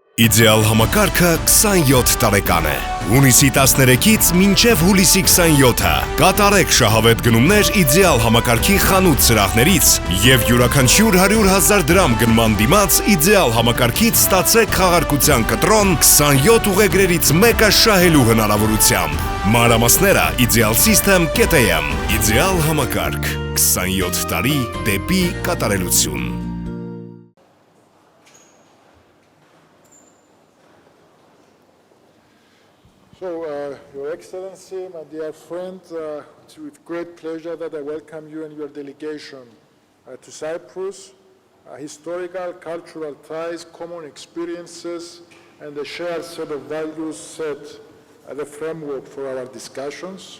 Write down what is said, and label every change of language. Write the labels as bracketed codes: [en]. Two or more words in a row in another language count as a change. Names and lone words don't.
[hy] Իդեալ համակարգը 27 տարեկան է։ Հունիսի 13-ից մինչև հուլիսի 27-ը կատարեք շահավետ գնումներ իդեալ համակարգի խանութ սրահներից եւ յուրաքանչյուր 100,000 դրամ գնման դիմաց իդեալ համակարգից ստացեք խաղաղության կտրոն 27 ուղեգրերից մեկը շահելու հնարավորությամբ։ Մանրամասները idealsystem.am Իդեալ համակարգ 27 տարի դեպի կատարելություն։ [en] Your Excellency, my dear friend, it's with great pleasure that I welcome you and your delegation to Cyprus. Historical, cultural ties, common experiences, and a shared set of values set the framework for our discussions.